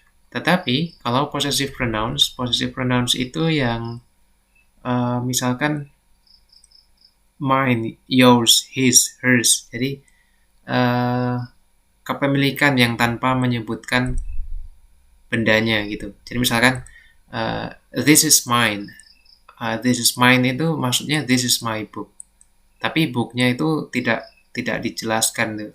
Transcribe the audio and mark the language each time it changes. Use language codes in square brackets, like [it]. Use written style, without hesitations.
[id] Tetapi kalau possessive pronouns itu yang misalkan [en] mine, yours, his, hers. [id] Jadi kepemilikan yang tanpa menyebutkan bendanya gitu. Jadi misalkan [en] this is mine. This is mine [id] itu maksudnya [en] this is my book. [id] Tapi booknya itu tidak dijelaskan gitu.